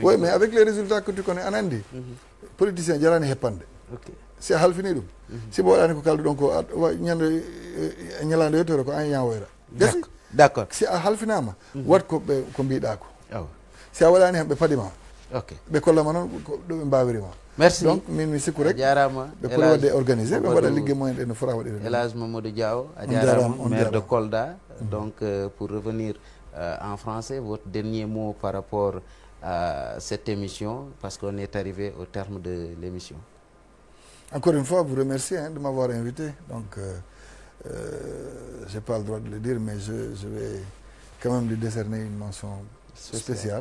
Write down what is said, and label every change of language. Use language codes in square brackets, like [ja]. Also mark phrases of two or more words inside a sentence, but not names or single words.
[fr] Oui mais avec les résultats que tu connais [ff] an andi politicien jarani heppande si a halfini ɗum si mbo waɗani ko kalduɗon ko ñande ñalande yettore ko an yawoyra gasi [fr] d'accord [ff] si a halfinama wat ko mbiɗa ko si a waɗani hen ɓe paɗima ɓe kollama noon ɗo ɓe mbawirima. [fr] Merci. [ff] Donc min mi sikku rek jarama ɓe poti wadde organisé ɓe mbaɗa ligguey moyen ɗe no fota waɗire. El Hadj Mamadou Diaw a jarama [fr] maire de Kolda. Donc pour revenir en français votre dernier mot par rapport à cette émission parce qu'on est arrivé au terme de l'émission. Encore une fois vous remercier de m'avoir invité. Donc j'ai pas le droit de le dire mais je vais quand même lui décerner une mention spéciale.